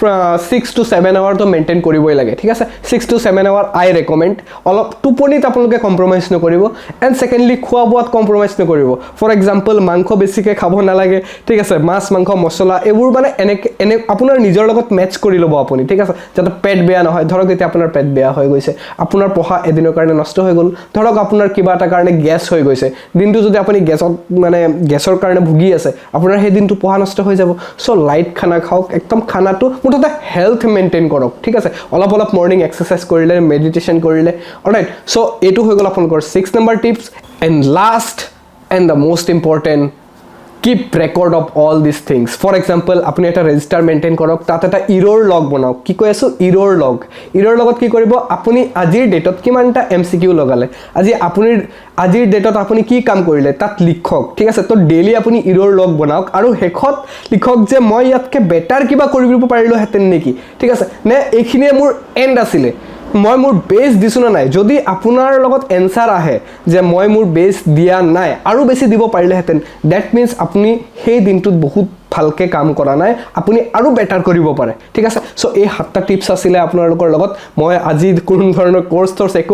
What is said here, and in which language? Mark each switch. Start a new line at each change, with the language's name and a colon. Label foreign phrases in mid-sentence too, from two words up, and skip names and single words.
English: 6 to 7 hour
Assamese: তো মেইনটেইন কৰিবই লাগে ঠিক আছে
English: 6 to 7 hour I recommend
Assamese: অলপ টোপনিত আপোনালোকে কম্প্ৰমাইজ নকৰিব
English: and secondly
Assamese: খোৱা বোৱাত কম্প্ৰমাইজ নকৰিব
English: for example
Assamese: মাংস বেছিকে খাব নালাগে ঠিক আছে মাছ মাংস মছলা এবোৰ মানে এনে আপোনাৰ নিজৰ লগত মেচ কৰি লব আপুনি ঠিক আছে যাতে পেট বেয়া নহয় ধৰক এতিয়া আপোনাৰ পেট বেয়া হৈ গৈছে আপোনাৰ পঢ়া এদিনৰ কাৰণে নষ্ট হৈ গ'ল ধৰক আপোনাৰ কিবা এটা কাৰণে গ্যাস হৈ গৈছে দিনটো যদি আপুনি গ্যাসৰ কাৰণে ভুগি আছে আপোনাৰ সেই দিনটো পঢ়া নষ্ট হৈ যাব সো লাইট খানা খাওক একদম খানাটো মুঠতে
English: health maintain
Assamese: কৰক ঠিক আছে অলপ
English: morning exercise
Assamese: কৰিলে মেডিটেশন কৰিলে অলৰাইট সো এটো হৈ গ'ল আপোনালোকৰ 6
English: number tips and last and the most important keep record of all these things for example
Assamese: আপুনি এটা
English: register maintain
Assamese: কৰক তাত এটা
English: error log
Assamese: বনাওক কি কৈ আছোঁ
English: error logot
Assamese: কি কৰিব আপুনি আজিৰ ডেট ত কিমানটা mcq লগালে আজিৰ ডেট ত আপুনি কি কাম কৰিলে তাত লিখক ঠিক আছে তো ডেইলি আপুনি
English: error log
Assamese: বনাওক আৰু শেষত লিখক যে মই যাতে বেটাৰ কিবা কৰিব পাৰিলো হেতেন নেকি ঠিক আছে নে এইখিনি মোৰ এণ্ড আছিলে মই মোৰ বেস দিছো না নাই যদি আপোনাৰ লগত এনসার আহে যে মই মোৰ বেস দিয়া নাই আৰু বেছি দিব পাৰিলে হেতেন
English: that means
Assamese: আপুনি সেই দিনটোত বহুত ভালকে কাম কৰা নাই আপুনি আৰু বেটাৰ কৰিব পাৰে ঠিক আছে সো এই 7টা টিপস আছিল আপোনালোকৰ লগত মই আজি কোন ধৰণৰ কোৰ্স একো